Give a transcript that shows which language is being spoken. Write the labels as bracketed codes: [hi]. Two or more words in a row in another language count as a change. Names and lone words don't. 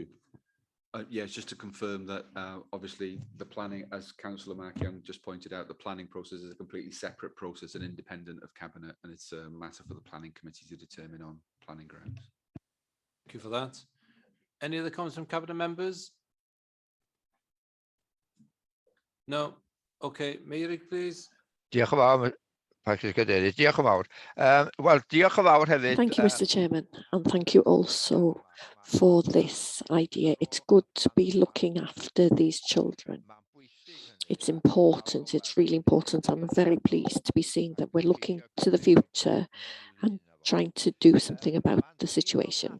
[en] Yeah, it's just to confirm that obviously the planning, as Councillor Mark Young just pointed out, the planning process is a completely separate process and independent of Cabinet, and it's a matter for the planning committee to determine on planning grounds. Thank you for that. Any other comments from Cabinet members? No. Okay, Mary, please. [cy] Diolch yn fawr, Patrick Cadeirydd. Diolch yn fawr. Wel, diolch yn fawr hefyd. [en] Thank you, Mr. Chairman, and thank you also for this idea. It's good to be looking after these children. It's important, it's really important. I'm very pleased to be seeing that we're looking to the future and trying to do something about the situation.